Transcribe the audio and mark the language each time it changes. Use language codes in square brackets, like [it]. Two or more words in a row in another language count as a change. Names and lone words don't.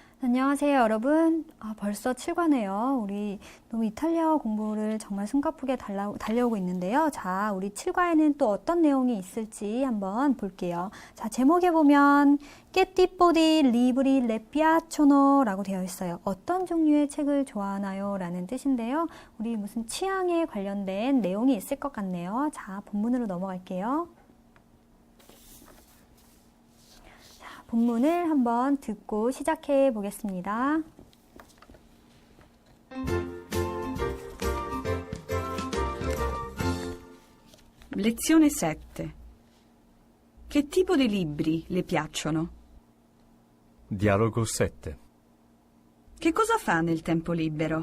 [ko] 안녕하세요, 여러분. 벌써 7과네요. 우리 너무 이탈리아어 공부를 정말 숨가쁘게 달려오고 있는데요. 자, 우리 7과에는 또 어떤 내용이 있을지 한번 볼게요. 자, 제목에 보면 [it] Che tipo di libri le piacciono? [ko] 라고 되어 있어요. 어떤 종류의 책을 좋아하나요? 라는 뜻인데요. 우리 무슨 취향에 관련된 내용이 있을 것 같네요. 자, 본문으로 넘어갈게요. 본문을 한번 듣고 시작해 보겠습니다. [it] Lezione 7. Che tipo di libri le piacciono? Dialogo 7. Che cosa fa nel tempo libero?